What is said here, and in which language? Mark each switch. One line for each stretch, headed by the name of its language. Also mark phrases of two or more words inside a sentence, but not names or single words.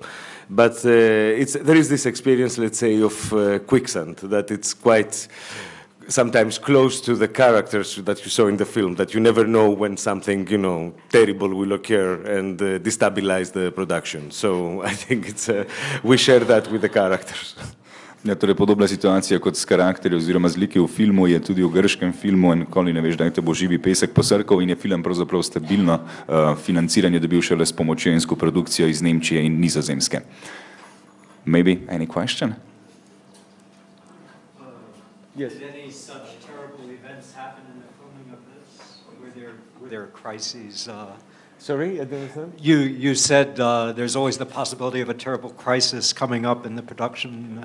English: But there is this experience, let's say, of quicksand, that it's quite sometimes close to the characters that you saw in the film, that you never know when something, terrible will occur and destabilize the production. So I think we share that with the characters.
Slovenian: Ja, torej podobna situacija kot s karakterji oziroma z liki v filmu je tudi v grškem filmu in nikoli ne veš, da te bo živi pesek posrkal in je film pravzaprav stabilno financiranje dobil šele s pomočjo in produkcijo iz Nemčije in Nizozemske.
English: Maybe any question? Yes. Did any such terrible events happen in the filming of this? Were there crises? Sorry, I don't understand. You said there's always the possibility of a terrible crisis coming up in the production.